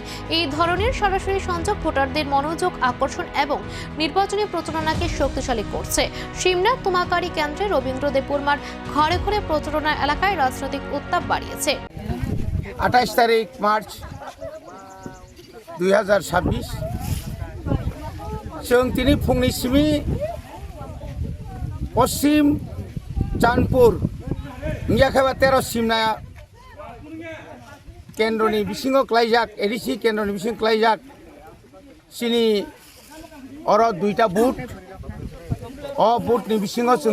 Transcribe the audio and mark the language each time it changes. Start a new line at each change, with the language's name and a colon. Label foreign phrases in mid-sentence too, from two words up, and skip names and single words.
Bangla: এই ধরনের সরাসরি সংযোগ ভোটারদের মনোযোগ আকর্ষণ এবং নির্বাচনী প্রচারণাকে শক্তিশালী করছে। শিমনাথ তুমাকারী কেন্দ্রে রবীন্দ্র দেববর্মার ঘরে ঘরে প্রচারণা এলাকায় রাজনৈতিক উত্তাপ বাড়িয়েছে। 28 তারিখ মার্চ 2026
Kok Borok: जों दिनै फुंनिसिमि पश्चिम चांदपुर इंजाखाबा 13 सिमना केन्द्रनि बिसिङाव क्लाइजाक एडिसि केन्द्रनि बिसिं क्लाइजाक सिनि अर दुईटा बुथ बुथनि बिसिङाव जों